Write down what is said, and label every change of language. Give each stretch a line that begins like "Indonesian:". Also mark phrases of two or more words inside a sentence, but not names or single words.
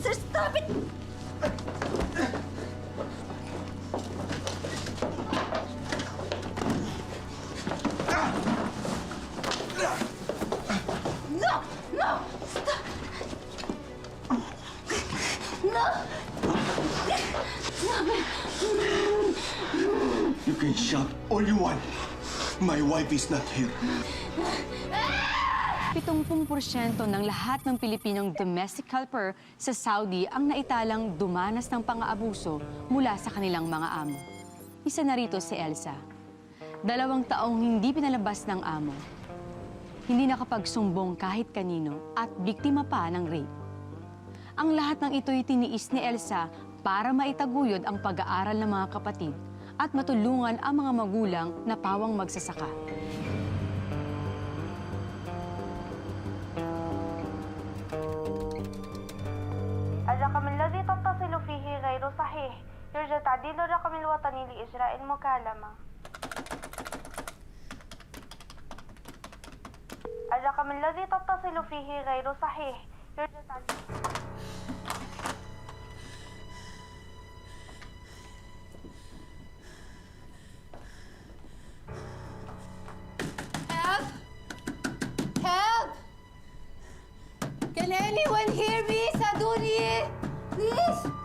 English: Sir, stop it! No! No! Stop! No! You can shout all you want. My wife is not here.
Filipino: 70% ng lahat ng Pilipinong
English: domestic helper
Filipino: sa Saudi ang naitalang dumanas ng pang-aabuso mula sa kanilang mga amo. Isa na rito si Elsa. 2 taong hindi pinalabas ng amo. Hindi nakapagsumbong kahit kanino at biktima pa ng rape. Ang lahat ng ito'y tiniis ni Elsa para maitaguyod ang pag-aaral ng mga kapatid at matulungan ang mga magulang na pawang magsasaka.
Arabic: الرقم الذي تتصل فيه غير صحيح. يرجى تعديل الرقم الوطني لإجراء المكالمة. الرقم الذي تتصل فيه غير صحيح. يرجى تعديل...
English: Help! Help! Can anyone hear me? Saduni! Please!